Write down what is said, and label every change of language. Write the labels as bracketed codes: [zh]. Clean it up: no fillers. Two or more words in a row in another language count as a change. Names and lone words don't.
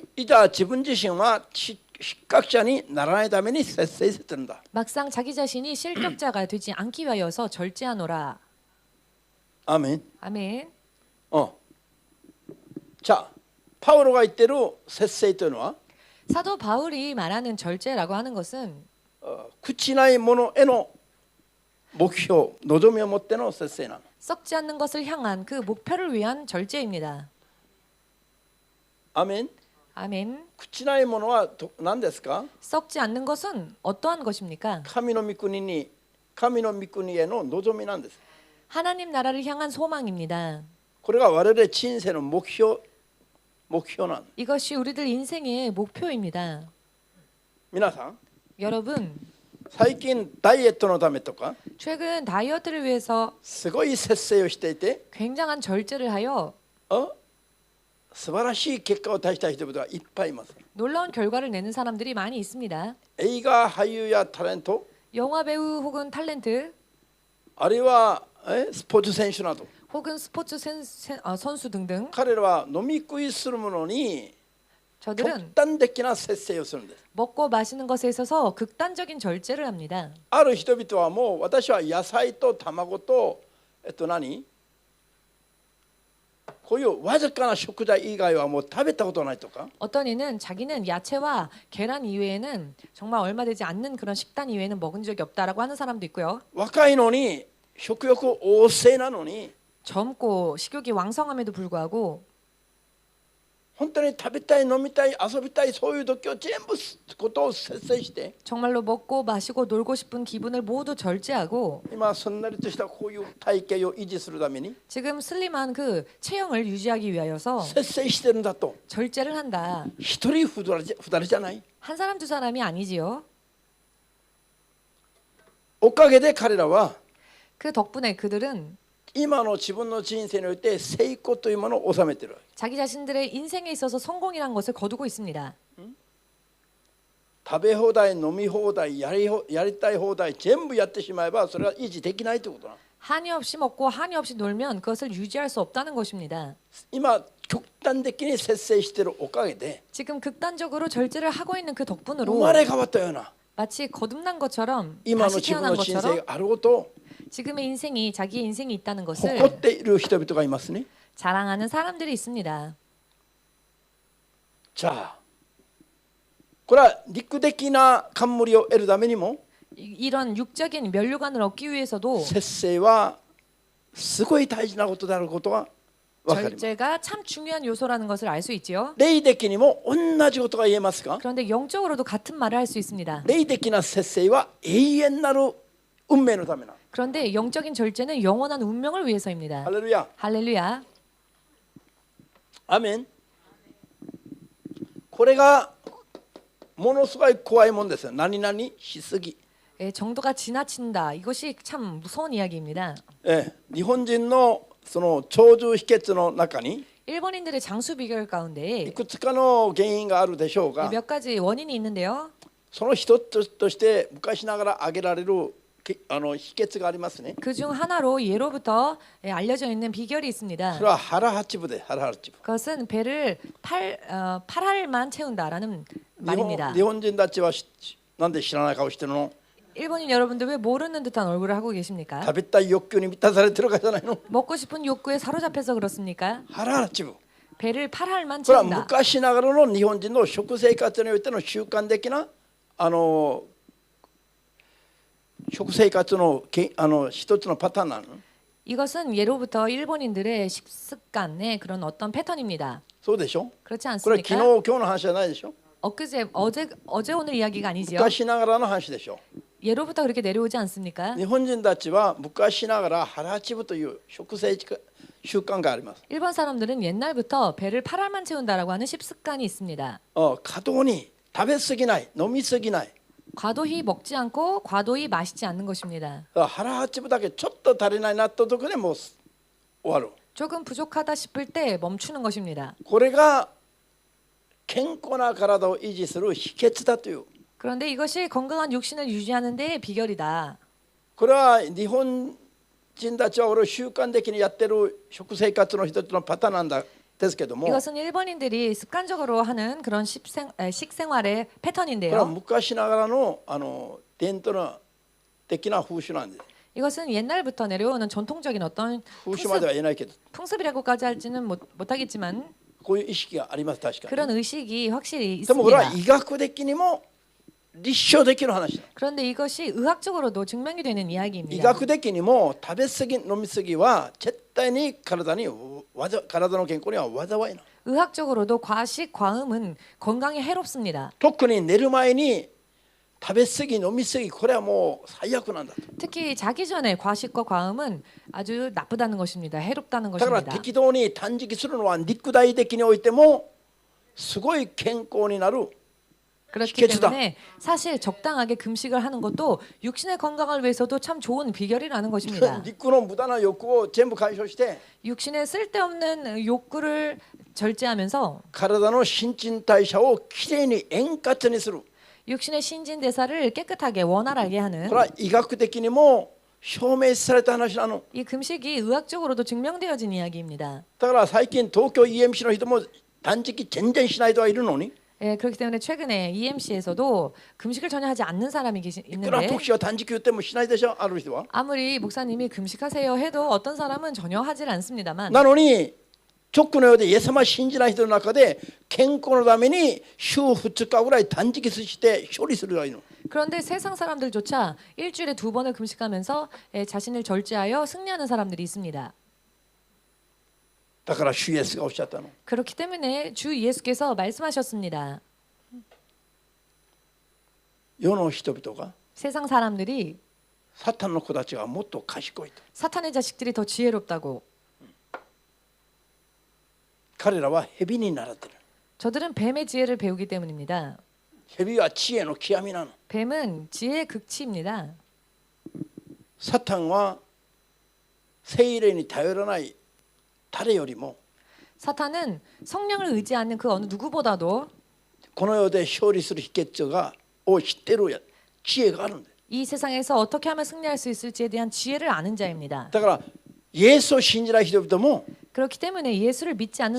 [ja] いざ自分自身は失格者にならないために節制してるんだ。 [ko] 막상 자기 자신이 실격자가 되지 않기 위하여서 절제하노라. [ja] アーメン。 [ko] 아멘. [ja] じゃあパウロが言ってる節制というのは [ko] 사도 바울이 말하는 절제라고 하는 것은 [ja] 朽ちないものへの目標望みを持っての節制なの。 [ko] 썩지 않는 것을 향한 그 목표를 위한 절제입니다. [ja] アーメン。 [ko] 아멘. [ja] 朽ちないものは何ですか？ [ko] 썩지 않는 것은 어떠한 것입니까? [ja] 神の御国への望みなんです。 [ko] 하나님 나라를 향한 소망입니다. [ja] これが我々人生の目標なの。 [ko] 이것이 우리들 인생의 목표입니다. [ja] 皆さん [ko] 여러분, [ja] 最近ダイエットのためとか [ko] 최근 다이어트를 위해서 [ja] すごい節制をしていて [ko] 굉장한 절제를 하여 [ja] 素晴らしい結果を出した人々がいっぱいいます。 [ko] 놀라운 결과를 내는 사람들이 많이 있습니다. [ja] 映画俳優やタレント [ko] 영화 배우 혹은 탤런트 [ja] あるいはスポーツ選手など [ko] 혹은 스포츠 선수 등등 [ja] 彼らは飲み食いするものに [ko] 저들은 [ja] 極端的な節制をするんです。 [ko] 먹고 마시는 것에 있어서 극단적인 절제를 합니다. [ja] ある人々はもう私は野菜と卵とこういうわずかな食材以外はもう食べたことないとか [ko] 어떤 이는 자기는 야채와 계란 이외에는 정말 얼마 되지 않는 그런 식단 이외에는 먹은 적이 없다라고 하는 사람도 있고요. [ja] 若いのに食欲旺盛なのに [ko] 젊고 식욕이 왕성함에도 불구하고 [ja] 本当に食べたい飲みたい遊びたいそういう時を全部ことを節制して [ko] 정말로 먹고 마시고 놀고 싶은 기분을 모두 절제하고 [ja] 今すんなりとしたこういう体型を維持するために [ko] 지금 슬림한 그 체형을 유지하기 위하여서 [ja] 節制してるんだと [ko] 절제를 한다. [ja] 一人二人じゃない [ko] 한 사람 두 사람이 아니지요. [ja] おかげで彼らは [ko] 그 덕분에 그들은 [ja] 今の自分の人生において成功というものを収めている。 [ko] 자기 자신들의 인생에 있어서 성공이란 것을 거두고 있습니다. [ja] 食べ放題飲み放題やりたい放題全部やってしまえばそれは維持できないということな。 [ko] 한이 없이 먹고 한이 없이 놀면 그것을 유지할 수 없다는 것입니다. [ja] 今極端的に節制しているおかげで [ko] 지금 극단적으로 절제를 하고 있는 그 [ja] 生 [ko] 덕분으로 [ja] まれ変わったような [ko] 마치 거듭난 것처럼 [ja] 今の [ko] 다시 [ja] 自分 [ko] 태어난 [ja] の人生 [ko] 것처럼 [ja] があることを [ko] 지금의 인생이 자기의 인생이 있다는 [ja] 誇 [ko] 것을 [ja] っている人々がいますね。 [ko] 자랑하는 사람들이 있습니다. [ja] じゃあこれは肉的な冠を得るためにも [ko] 이런 육적인 면류관을 얻기 위해서도 [ja] 節制はすごい大事なことであることは [ko] 절제가 참 중요한 요소라는 것을 알 수 있지요. [ja] 霊的にも同じことが言えますか？ [ko] 그런데 영적으로도 같은 말을 할 수 있습니다. [ja] 霊的な節制は永遠なる運命のためな。 [ko] 그런데 영적인 절제는 영원한 운명을 위해서입니다. [ja] ハレルヤ。 [ko] 할렐루야. [ja] アーメン。これがものすごい怖いもんですよ。何々しすぎ。 [ko] 정도가 지나친다. 이것이 참 무서운 이야기입니다. [ja] 日本人のその長寿秘訣の中に [ko] 일본인들의 장수 비결 [ja] い [ko] 가운데 [ja] くつかの原因があるでしょうが、 [ko] 몇 가지 원인이 있는데요. [ja] その一つとして昔ながら挙げられる秘訣がありますね。 [ko] 그중 하나로 예로부터 알려져 있는 비결이 있습니다. [ja] それは腹八分で腹八分。 [ko] 그것은 배를 8알만 채운다라는 [ja] 日 [ko] 말입니다. [ja] 本人たちはなんで知らない顔してるの？ [ko] 일본인 여러분들 왜 모르는 듯한 얼굴을 하고 계십니까? [ja] 食べたい欲求に満たされてるからじゃないの？ [ko] 먹고 싶은 욕구에 사로잡혀서 그렇습니까? [ja] 腹八分。 [ko] 배를 8알만 [ja] これは [ko] 채운다. [ja] 昔ながらの日本人の食生活においての習慣的な食生活の一つのパターンなの。 [ko] 이것은 예로부터 일본인들의 식습관의 그런 어떤 패턴입니다. [ja] そうでしょ？ [ko] 그렇지 [ja] これ昨日 [ko] 않습니까? [ja] 今日の話じゃないでしょ？ [ko] 어제 오늘 이야기가 아니죠. [ja] 昔ながらの話でしょ？ [ko] 예로부터 그렇게 내려오지 않습니까? [ja] 日本人たちは昔ながら腹八分という食生習慣があります。 [ko] 일본 사람들은 옛날부터 배를 8알만 채운다라고 하는 식습관이 있습니다. [ja] 過度に食べ過ぎない、飲み過ぎない。 [ko] 과도히 먹지 않고 과도히 마시지 않는 것입니다. [ja] 腹八分だけちょっと足りないなったところでもう終わる。 [ko] 조금 부족하다 싶을 때 멈추는 것입니다. [ja] これが健康な体を維持する秘訣だという。 [ko] 그런데 이것이 건강한 육신을 유지하는 데의 비결이다. [ja] これは日本人たちは俺習慣的にやってる食生活の一つのパターンなんですけども、 [ko] 이것은 일본인들이 습관적으로 하는 그런 식생활의 [ja] これは [ko] 패턴인데요. [ja] 昔ながらの伝統的な風習なんです。 [ko] 이것은 옛날부터 내려오는 전통적인 어떤 [ja] 風習までは言えないけど、 [ko] 풍습이라고까지 할지는 못하겠지만 [ja] こういう意識があります。確かに。 [ko] 그런 의식이 확실히 [ja] でもこれは [ko] 있습니다. [ja] 医学的にも立証できる話だ。 [ko] 그런데 이것이 의학적으로도 증명이 되는 [ja] 医 [ko] 이야기입니다. [ja] 学的にも食べ過ぎ飲み過ぎは絶対に体の健康には災いな。 [ko] 의학적으로도 과식, 과음은 건강에 해롭습니다. [ja] 特に寝る前に食べ過ぎ飲み過ぎ、これはもう最悪なんだと。 [ko] 특히 자기 전에 과식과 과음은 아주 나쁘다는 것입니다. 해롭다는 [ja] だから [ko] 것입니다. [ja] 適当に断食するのは肉体的においてもすごい健康になる。 [ko] 그렇기 식혜주다. 때문에 사실 적당하게 금식을 하는 것도 육신의 건강을 위해서도 참 좋은 비결이라는 것입니다. [ja] 肉の無駄な欲を全部解消して [ko] 육신의 쓸데없는 욕구를 절제하면서 [ja] 体の新陳代謝をきれいに円滑にする。 [ko] 육신의 신진대사를 깨끗하게 원활하게 하는 [ja] これは医学的にも証明された話なの。 [ko] 이 금식이 의학적으로도 증명되어진 이야기입니다. [ja] だから最近東京 EMC の人も断食全然しない人はいるのに、 [ko] 예, 그렇기 때문에 최근에 EMC에서도 금식을 전혀 하지 않는 사람이 [ja] いくら [ko] 있는데 [ja] 牧師は断食言ってもしないでしょ、ある人は。 [ko] 아무리 목사님이 금식하세요 해도 어떤 사람은 전혀 하질 않습니다만 [ja] なのに直のようでイエス様を信じない人の中で健康のために週2日ぐらい断食して勝利する人がいるの。 [ko] 그런데 세상 사람들조차 일주일에 2번을 금식하면서 자신을 절제하여 승리하는 사람들이 있습니다. [ja] だから主イエスがおっしゃったの。 [ko] 그렇기 때문에 주 예수께서 말씀하셨습니다. [ja] 世の人々が [ko] 세상 사람들이 [ja] サタンの子たちがもっと賢いと。 [ko] 사탄의 자식들이 더 지혜롭다고. [ja] 彼らは蛇に習ってる。 [ko] 저들은 뱀의 지혜를 배우기 때문입니다. [ja] 蛇は知恵の極みなの。 [ko] 뱀은 지혜의 극치입니다. [ja] サタンは聖霊に頼らない誰よりも [ko] 사탄은 성령을 의지하는 그 어느 누구보다도 [ja] この世で勝利する秘訣を知ってる知恵があるんだよ。 [ko] 이 세상에서 어떻게 하면 승리할 수 있을지에 대한 지혜를 아는 자입니다. [ja] だからイエスを信じない人々も [ko] 그렇기 때문에 예수를 믿지 않는